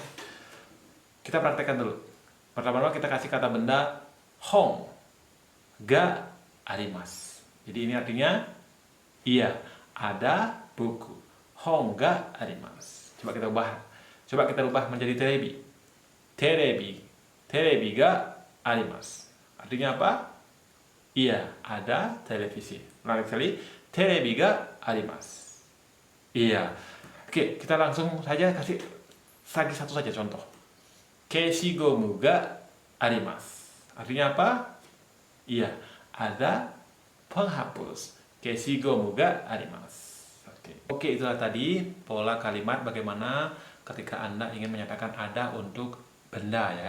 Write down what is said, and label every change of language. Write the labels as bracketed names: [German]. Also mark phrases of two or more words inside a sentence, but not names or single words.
[Indonesian] Kita praktekkan dulu. Pertama-tama kita kasih kata benda [Japanese] 本、が あります. [Indonesian] Jadi ini artinya iya, ada buku. [Japanese] 本 が あります. [Indonesian] Coba kita ubah menjadi terebi. Terebi. [Japanese] テレビ が あります. [Indonesian] Artinya apa? Iya, ada televisi. Ulangi sekali. [Japanese] テレビ が あります. [Indonesian] Iya. Oke, kita langsung saja kasih lagi satu saja contoh. [Japanese] 消しゴム が あります. [Indonesian] Artinya apa? Iya, ada penghapus. [Japanese] 消しゴム が あります. [Indonesian] Oke, itulah tadi pola kalimat bagaimana ketika Anda ingin menyatakan ada untuk benda ya.